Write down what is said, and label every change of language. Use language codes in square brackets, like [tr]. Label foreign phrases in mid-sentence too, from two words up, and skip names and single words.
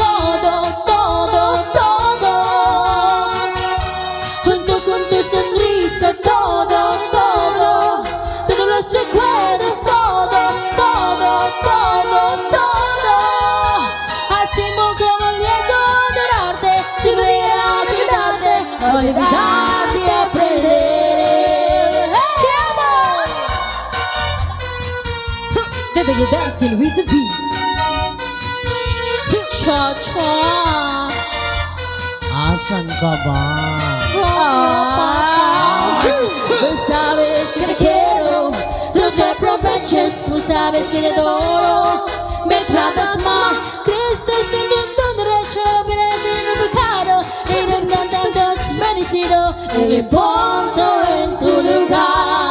[es] Sonrisa, todo, todos los recuerdos, todo, así como llego a adorarte, siempre a olvidarte, a olvidarte y aprenderé. [en] Come on! Then you're dancing with the beat. Cha-cha. [tl] Asan ka ba? [es] Tú sabes que te quiero, no te aproveches, tú sabes que te adoro. Me tratas mal, crees que estoy en tu derecho, pero eres en el pecado y no has merecido el punto en tu lugar.